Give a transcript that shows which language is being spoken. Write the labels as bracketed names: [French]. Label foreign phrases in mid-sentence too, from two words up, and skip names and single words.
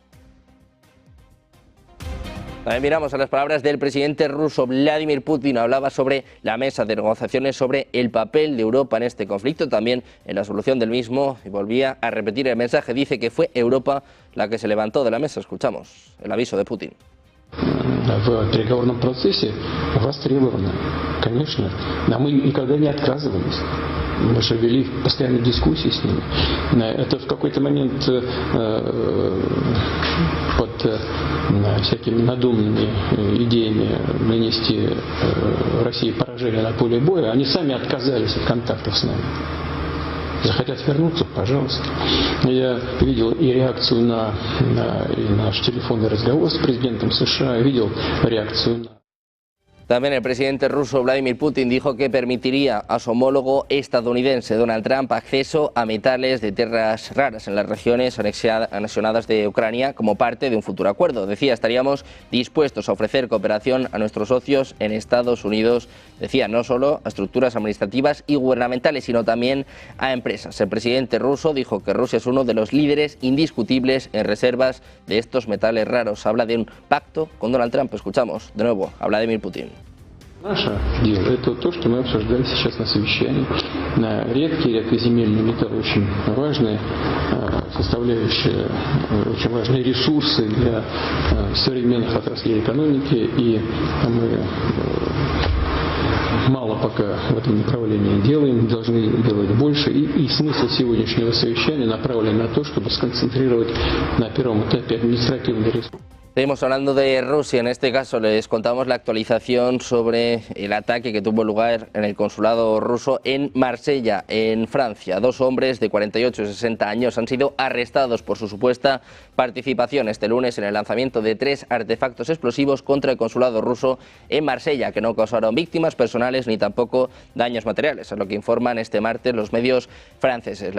[Spanish] También miramos a las palabras del presidente ruso Vladimir Putin. Hablaba sobre la mesa de negociaciones, sobre el papel de Europa en este conflicto, también en la solución del mismo, y volvía a repetir el mensaje. Dice que fue Europa la que se levantó de la mesa. Escuchamos el aviso de Putin. [Russian] В переговорном процессе востребовано, конечно, но мы никогда не отказывались. Мы же вели постоянные дискуссии с ними. Это в какой-то момент под всякими надуманными идеями нанести России поражение на поле боя, они сами отказались от контактов с нами. Захотят вернуться, пожалуйста. Я видел и реакцию на наш телефонный разговор с президентом США, видел реакцию на... [Spanish] También el presidente ruso Vladimir Putin dijo que permitiría a su homólogo estadounidense Donald Trump acceso a metales de tierras raras en las regiones anexionadas de Ucrania como parte de un futuro acuerdo. Decía, estaríamos dispuestos a ofrecer cooperación a nuestros socios en Estados Unidos, decía, no solo a estructuras administrativas y gubernamentales, sino también a empresas. El presidente ruso dijo que Rusia es uno de los líderes indiscutibles en reservas de estos metales raros. Habla de un pacto con Donald Trump. Escuchamos de nuevo a Vladimir Putin. [Russian] Наше дело – это то, что мы обсуждали сейчас на совещании. Редкие редкоземельные металлы очень важные составляющие, очень важные ресурсы для современных отраслей экономики, и мы мало пока в этом направлении делаем, должны делать больше. И смысл сегодняшнего совещания направлен на то, чтобы сконцентрировать на первом этапе административный ресурс. [Spanish] Seguimos hablando de Rusia. En este caso les contamos la actualización sobre el ataque que tuvo lugar en el consulado ruso en Marsella, en Francia. 2 hombres de 48 y 60 años han sido arrestados por su supuesta participación este lunes en el lanzamiento de 3 artefactos explosivos contra el consulado ruso en Marsella, que no causaron víctimas personales ni tampoco daños materiales, es lo que informan este martes los medios franceses.